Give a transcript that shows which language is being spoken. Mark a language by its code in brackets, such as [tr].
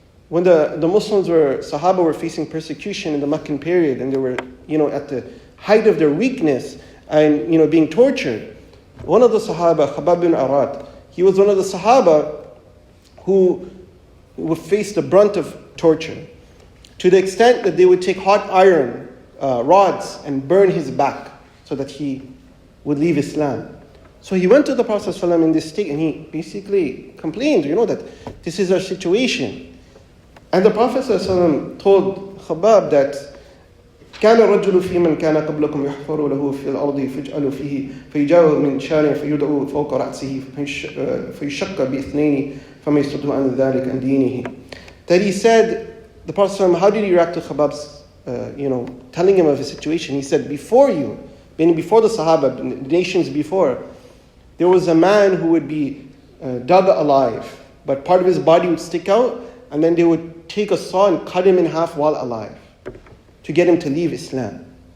[en] When the Muslims Sahaba were facing persecution in the Meccan period, and they were, at the height of their weakness and, being tortured, one of the Sahaba, Khabbab bin Arat, he was one of the Sahaba who would face the brunt of torture, to the extent that they would take hot iron rods and burn his back so that he would leave Islam. So he went to the Prophet ﷺ in this state, and he basically complained, that this is our situation. And the Prophet ﷺ told Khabbab that [ar] كان الرجل في من كان قبلكم يحفر له في الأرض فيجعل فيه فيجاء من شار فيدعو فوق رأسه فيشق باثنين فما يصده عن ذلك عن دينه. [en] That he said, the Prophet ﷺ, how did he react to Khabbab's, telling him of his situation? He said, before you, meaning before the Sahaba, the nations before, there was a man who would be dug alive, but part of his body would stick out, and then they would take a saw and cut him in half while alive, to get him to leave Islam.